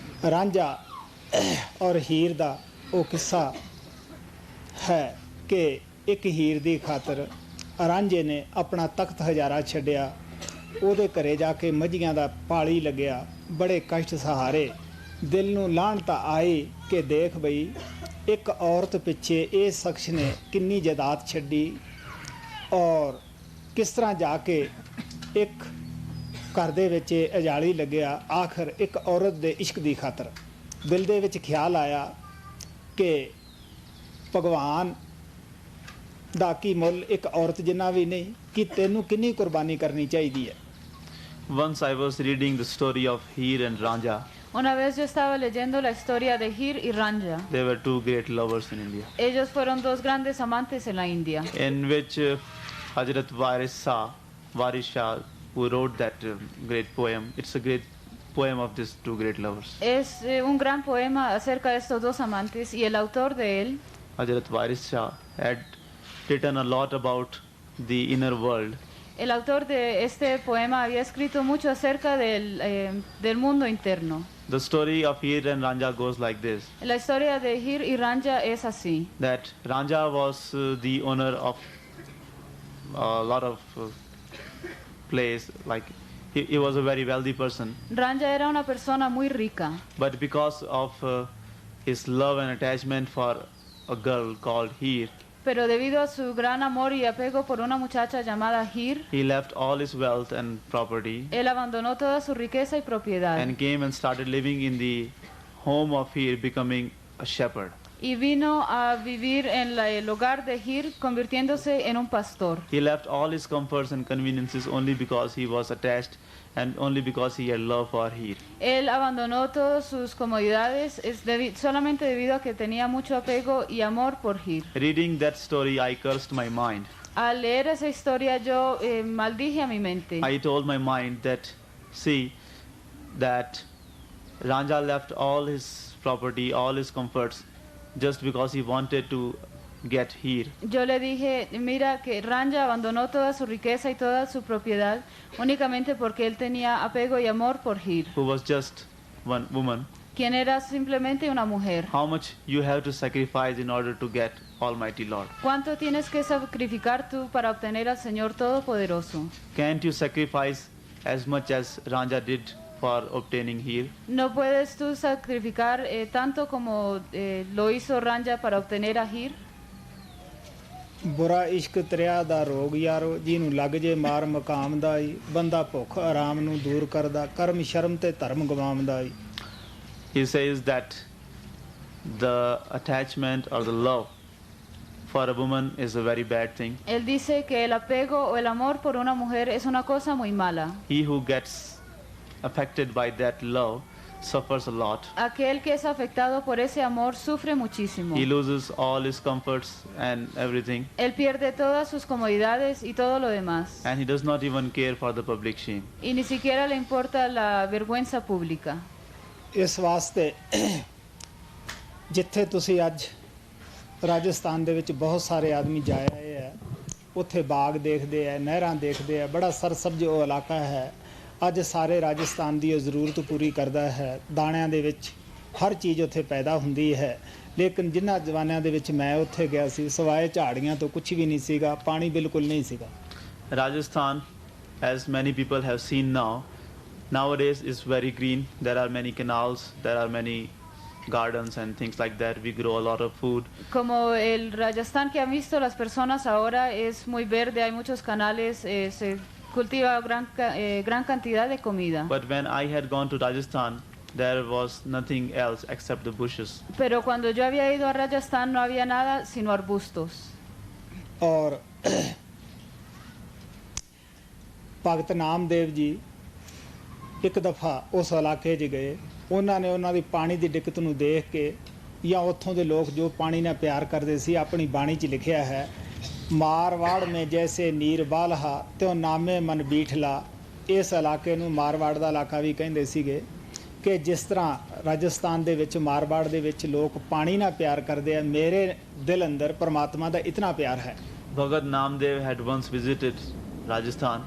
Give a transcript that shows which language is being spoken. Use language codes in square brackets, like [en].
[pa] ਰਾਂਝਾ ਔਰ ਹੀਰ ਦਾ ਉਹ ਕਿੱਸਾ ਹੈ ਕਿ ਇੱਕ ਹੀਰ ਦੀ ਖਾਤਰ ਰਾਂਝੇ ਨੇ ਆਪਣਾ ਤਖਤ ਹਜ਼ਾਰਾ ਛੱਡਿਆ, ਉਹਦੇ ਘਰੇ ਜਾ ਕੇ ਮੱਝੀਆਂ ਦਾ ਪਾਲੀ ਲੱਗਿਆ, ਬੜੇ ਕਸ਼ਟ ਸਹਾਰੇ, ਦਿਲ ਨੂੰ ਲਾਹਣਤ ਆਈ ਕਿ ਦੇਖ ਬਈ ਇੱਕ ਔਰਤ ਪਿੱਛੇ ਇਹ ਸ਼ਖਸ ਨੇ ਕਿੰਨੀ ਜਾਇਦਾਦ ਛੱਡੀ ਔਰ ਕਿਸ ਤਰ੍ਹਾਂ ਜਾ ਕੇ ਇੱਕ ਘਰ ਦੇ ਵਿੱਚ ਅਜਾਲੀ ਲੱਗਿਆ। ਆਖਰ ਇੱਕ ਔਰਤ ਦੇ ਇਸ਼ਕ ਦੀ ਖਾਤਰ ਦਿਲ ਦੇ ਵਿੱਚ ਖਿਆਲ ਆਇਆ ਕਿ ਭਗਵਾਨ ਦਾ ਕੀ ਮੁੱਲ ਇੱਕ ਔਰਤ ਜਿੰਨਾ ਵੀ ਨਹੀਂ, ਕਿ ਤੈਨੂੰ ਕਿੰਨੀ ਕੁਰਬਾਨੀ ਕਰਨੀ ਚਾਹੀਦੀ ਹੈ। [en] Once I was reading the story of Heer and Ranja. [es] Una vez yo estaba leyendo la historia de Heer y Ranja. [en] They were two great lovers in India, [es] Ellos fueron dos grandes amantes en la India. [en] in which Hazrat Waris Shah, who wrote that great poem. It's a great poem of these two great lovers. [es] Es un gran poema acerca de estos dos amantes y el autor de él, [en] Hazrat Waris Shah, had written a lot about the inner world. [es] el autor de este poema había escrito mucho acerca del mundo interno. [en] The story of Heer and Ranja goes like this: [es] La historia de Heer y Ranja es así. [en] that Ranja was the owner of a lot of place, like he was a very wealthy person, [es] Ranja era una persona muy rica, [en] but because of his love and attachment for a girl called Heer, [es] pero debido a su gran amor y apego por una muchacha llamada Heer, [en] he left all his wealth and property [es] él abandonó toda su riqueza y propiedad [en] and came and started living in the home of Heer, becoming a shepherd. [es] y vino a vivir en el hogar de Heer, convirtiéndose en un pastor. [en] He left all his comforts and conveniences only because he was attached and only because he had love for Heer. [es] Él abandonó todas sus comodidades solamente debido a que tenía mucho apego y amor por Heer. [en] Reading that story, I cursed my mind. [es] Al leer esa historia yo maldije a mi mente. [en] I told my mind that, see, that Ranja left all his property, all his comforts, just because he wanted to get Heer. [es] Yo le dije, mira que Ranja abandonó toda su riqueza y toda su propiedad únicamente porque él tenía apego y amor por Heer, [en] Who was just one woman. [es] quien era simplemente una mujer. [en] How much you have to sacrifice in order to get Almighty Lord? [es] ¿Cuánto tienes que sacrificar tú para obtener al Señor Todopoderoso? [en] Can't you sacrifice as much as Ranja did for obtaining heal. [es] No puedes tú sacrificar tanto como lo hizo Ranja para obtener a Hir. [pa] ਬੁਰਾ ਇਸ਼ਕ ਤਰਿਆ ਦਾ ਰੋਗ ਯਾਰੋ ਜਿਹਨੂੰ ਲੱਗ ਜੇ ਮਾਰ ਮਕਾਮ ਦਾ ਈ ਬੰਦਾ ਭੁੱਖ ਆਰਾਮ ਨੂੰ ਦੂਰ ਕਰਦਾ ਕਰਮ ਸ਼ਰਮ ਤੇ ਧਰਮ ਗਵਾਉਂਦਾ ਈ [en] He says that the attachment or the love for a woman is a very bad thing. [es] Él dice que el apego o el amor por una mujer es una cosa muy mala. [en] He who gets affected by that love suffers a lot. [es] Aquel que es afectado por ese amor sufre muchísimo. [en] He loses all his comforts and everything, [es] Él pierde todas sus comodidades y todo lo demás. [en] and he does not even care for the public shame. [es] Y ni siquiera le importa la vergüenza pública. [pa] ਇਸ ਵਾਸਤੇ ਜਿੱਥੇ ਤੁਸੀਂ ਅੱਜ ਰਾਜਸਥਾਨ ਦੇ ਵਿੱਚ ਬਹੁਤ ਸਾਰੇ ਆਦਮੀ ਜਾਏ ਆਏ ਹੈ ਉੱਥੇ ਬਾਗ ਦੇਖਦੇ ਹੈ ਨਹਿਰਾਂ ਦੇਖਦੇ ਹੈ ਬੜਾ ਸਰਸਬਜ਼ ਉਹ ਇਲਾਕਾ ਹੈ ਅੱਜ ਸਾਰੇ ਰਾਜਸਥਾਨ ਦੀ ਉਹ ਜ਼ਰੂਰਤ ਪੂਰੀ ਕਰਦਾ ਹੈ ਦਾਣਿਆਂ ਦੇ ਵਿੱਚ ਹਰ ਚੀਜ਼ ਉੱਥੇ ਪੈਦਾ ਹੁੰਦੀ ਹੈ ਲੇਕਿਨ ਜਿਨ੍ਹਾਂ ਜਵਾਨਾਂ ਦੇ ਵਿੱਚ ਮੈਂ ਉੱਥੇ ਗਿਆ ਸੀ ਸਵਾਏ ਝਾੜੀਆਂ ਤੋਂ ਕੁਝ ਵੀ ਨਹੀਂ ਸੀਗਾ ਪਾਣੀ ਬਿਲਕੁਲ ਨਹੀਂ ਸੀਗਾ [en] Rajasthan, as many people have seen nowadays is very green. There are many canals, there are many gardens and things like that. We grow a lot of food. [es] Como el Rajasthan que han visto las personas ahora es muy verde, hay muchos canales, se cultiva gran cantidad de comida. [en] But when I had gone to Rajasthan, there was nothing else except the bushes. [es] Pero cuando yo había ido a Rajasthan no había nada sino arbustos. [pa] ਔਰ ਭਗਤ ਨਾਮਦੇਵ ਜੀ ਇੱਕ ਦਫਾ ਉਸ ਇਲਾਕੇ 'ਚ ਗਏ ਉਹਨਾਂ ਨੇ ਉਹਨਾਂ ਦੀ ਪਾਣੀ ਦੀ ਦਿੱਕਤ ਨੂੰ ਦੇਖ ਕੇ ਜਾਂ ਉੱਥੋਂ ਦੇ ਲੋਕ ਜੋ ਪਾਣੀ ਨਾਲ ਪਿਆਰ ਕਰਦੇ ਸੀ ਆਪਣੀ ਬਾਣੀ 'ਚ ਲਿਖਿਆ ਹੈ ਮਾਰਵਾੜ ਮੇ ਜੈਸੇ ਨੀਰ ਬਾਲਹਾ ਤਿਉ ਨਾਮੇ ਮਨ ਬੀਠਲਾ ਇਸ ਇਲਾਕੇ ਨੂੰ ਮਾਰਵਾੜ ਦਾ ਇਲਾਕਾ ਵੀ ਕਹਿੰਦੇ ਸੀਗੇ ਕਿ ਜਿਸ ਤਰ੍ਹਾਂ ਰਾਜਸਥਾਨ ਦੇ ਵਿੱਚ ਮਾਰਵਾੜ ਦੇ ਵਿੱਚ ਲੋਕ ਪਾਣੀ ਨਾਲ ਪਿਆਰ ਕਰਦੇ ਆ ਮੇਰੇ ਦਿਲ ਅੰਦਰ ਪਰਮਾਤਮਾ ਦਾ ਇਤਨਾ ਪਿਆਰ ਹੈ [en] Bhagat Namdev had once visited Rajasthan,